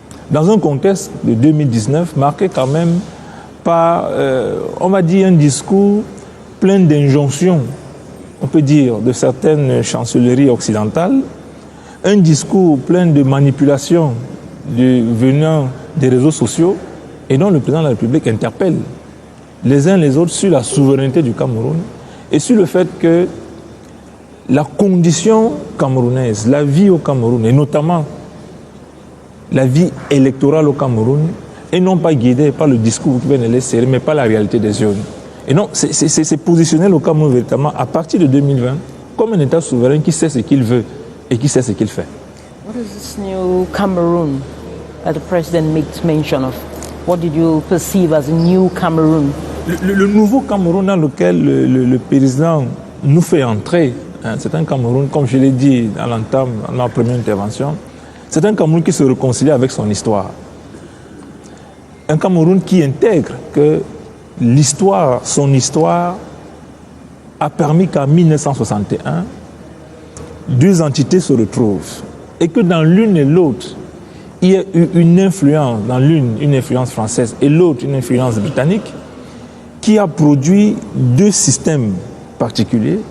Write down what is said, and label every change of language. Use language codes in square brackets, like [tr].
[fr] Dans un contexte de 2019 marqué quand même par, on va dire, un discours plein d'injonctions, on peut dire, de certaines chancelleries occidentales, un discours plein de manipulations venant des réseaux sociaux, et dont le président de la République interpelle les uns les autres sur la souveraineté du Cameroun et sur le fait que la condition camerounaise, la vie au Cameroun, et notamment la vie électorale au Cameroun, est non pas guidée par le discours qui vient de l'extérieur, mais par la réalité des zones. Et non, c'est positionner le Cameroun véritablement à partir de 2020 comme un État souverain qui sait ce qu'il veut et qui sait ce qu'il fait. [en] What is this new Cameroon that the president makes mention of? What did you perceive as a new Cameroon? [fr] Le nouveau Cameroun dans lequel le président nous fait entrer, hein, c'est un Cameroun, comme je l'ai dit à l'entame, dans la première intervention, c'est un Cameroun qui se réconcilie avec son histoire. Un Cameroun qui intègre que l'histoire, son histoire, a permis qu'en 1961, deux entités se retrouvent et que dans l'une et l'autre, il y a eu une influence, dans l'une, une influence française et l'autre, une influence britannique, qui a produit deux systèmes particuliers.